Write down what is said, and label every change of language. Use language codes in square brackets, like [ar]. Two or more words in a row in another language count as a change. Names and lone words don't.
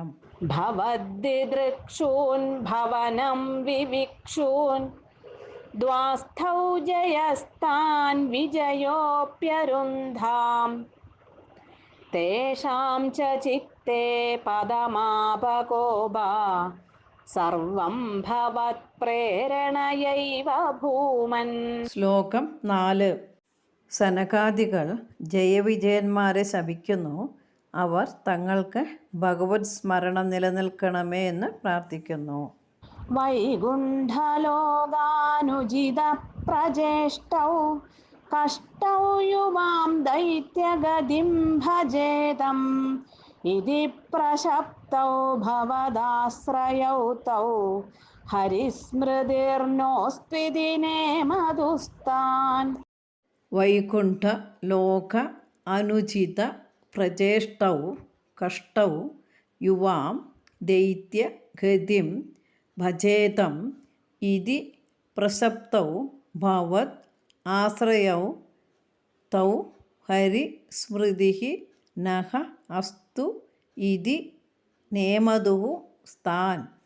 [sa] ഭവദ്ദിദൃക്ഷൂൻ ഭവനം വിവിക്ഷൂൻ ദ്വാസ്ഥൗ ജയസ്താൻ വിജയോപ്യരുന്ധാം തേഷാം ച ചിത്തേ പദമാപകോപാ സർവം ഭവത് പ്രേരണയൈവ ഭൂമൻ. [ml] ശ്ലോകം 4. സനകാദികൾ ജയവിജയന്മാരെ ശപിക്കുന്നു. അവർ തങ്ങൾക്ക് ഭഗവത് സ്മരണം നിലനിൽക്കണമേ എന്ന് പ്രാർത്ഥിക്കുന്നു. [sa] वैकुण्ठलोगानुजितप्रचेष्टौ कष्टौ युवां दैत्यगतिं भजेदम् इति प्रशप्तौ भवदाश्रयौ तौ हरिस्मृतिर्नोऽस्त्विति नेमदुस्तान् വൈകുണ്ഠ ലോക അനുചിത പ്രചേഷ്ടൗ കഷ്ടൗ യുവാം ദൈത്യ ഗതിം ഭജേതം ഇതി പ്രസപ്തൗ ഭവത് ആശ്രയൗ തൗ ഹരി സ്മൃതിഃ നഃ അസ്തു ഇതി നേമതുഃ സ്ഥാൻ.